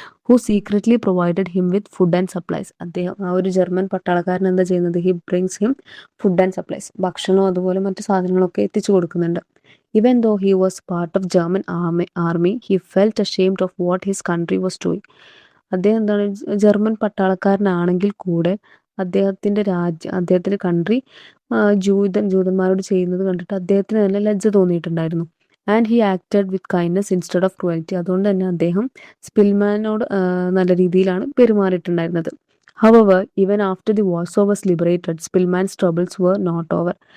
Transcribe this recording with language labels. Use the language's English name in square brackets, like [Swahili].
[English] Who secretly provided him with food and supplies. [Malayalam] ആ ഒരു German പട്ടാളക്കാരൻ എന്താ ചെയ്യുന്നത്? [English] He brings him food and supplies. [Malayalam] ഭക്ഷണവും അതുപോലെ മറ്റു സാധനങ്ങളൊക്കെ എത്തിച്ചു കൊടുക്കുന്നുണ്ട്. [English] Even though he was part of German army, he felt ashamed of what his country was doing. [Malayalam] അദ്ദേഹം എന്താണ്? ജർമ്മൻ പട്ടാളക്കാരനാണെങ്കിൽ കൂടെ അദ്ദേഹത്തിന്റെ കൺട്രി ജൂതന്മാരോട് ചെയ്യുന്നത് കണ്ടിട്ട് അദ്ദേഹത്തിന് നല്ല ലജ്ജ തോന്നിയിട്ടുണ്ടായിരുന്നു. [English] And he acted with kindness instead of cruelty. [Malayalam] അതുകൊണ്ട് തന്നെ അദ്ദേഹം സ്പിൽമാനോട് നല്ല രീതിയിലാണ് പെരുമാറിയിട്ടുണ്ടായിരുന്നത്. [English] However, even after the Warsaw was liberated, Spillman's troubles were not over.